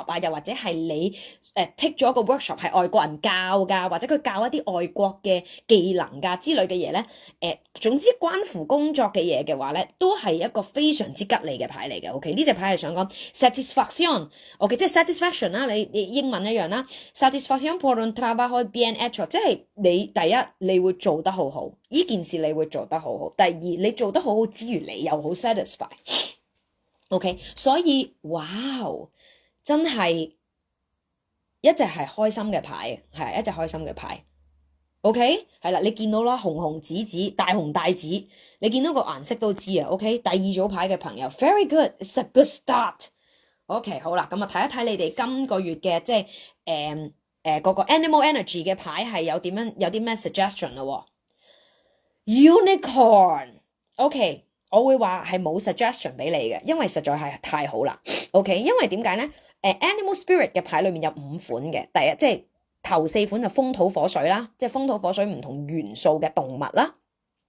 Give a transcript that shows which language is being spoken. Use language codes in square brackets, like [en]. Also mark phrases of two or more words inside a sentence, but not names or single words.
[yue] 啊，又或者係你take 咗一個 workshop 係外國人教㗎，或者佢教一啲外國嘅技能㗎之類嘅嘢咧，總之關乎工作嘅嘢嘅話咧，都係一個非常之吉利嘅牌嚟嘅。OK， 呢隻牌係想講 satisfaction，OK， 即係 satisfaction 啦，你英文一樣啦 ， [es] satisfaction por un trabajo bien hecho， [yue] 即係你第一你會做得好好，呢件事你會做得好好。第二你做得好好之餘，你又好 satisfy。OK， 所以哇，真係一隻係開心嘅牌，係一隻開心嘅牌。OK， 係啦，你見到啦，紅紅紫紫，大紅大紫，你見到個顏色都知啊。OK， 第2組牌嘅朋友 ， [en] very good，it's a good start。 [yue] OK， 好啦，咁啊睇一睇你哋今個月嘅即係嗰個 [en] animal energy [yue] 嘅牌係有啲咩 suggestion 咯。Unicorn，OK， 我會話係冇 suggestion 俾你嘅，因為實在係太好啦。OK， 因為點解咧 ？ [en] Animal spirit [yue] 嘅牌裏面有5款嘅，第一即係頭4款就風土火水啦，即係風土火水唔同元素嘅動物啦。